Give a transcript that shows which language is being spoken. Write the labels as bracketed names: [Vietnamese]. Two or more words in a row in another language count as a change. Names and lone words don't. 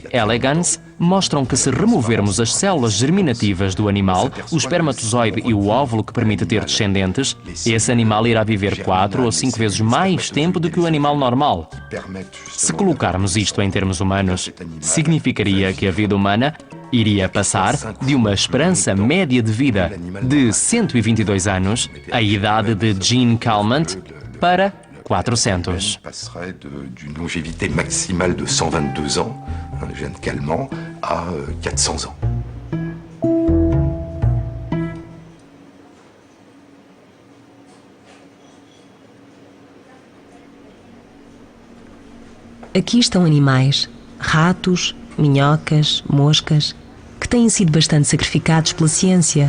[Portuguese] elegans, mostram que se removermos as células germinativas do animal, o espermatozoide e o óvulo que permite ter descendentes, esse animal irá viver 4 ou 5 vezes mais tempo do que o animal normal. Se colocarmos isto em termos humanos, significaria que a vida humana iria passar de uma esperança média de vida de 122 anos, a idade de Gene Calment, para 400. [French] Passerait d'une longévité maximale de 122 ans, le Gene Calment, à 400 ans. [Portuguese] Aqui estão animais, ratos, minhocas, moscas, que têm sido bastante sacrificados pela ciência.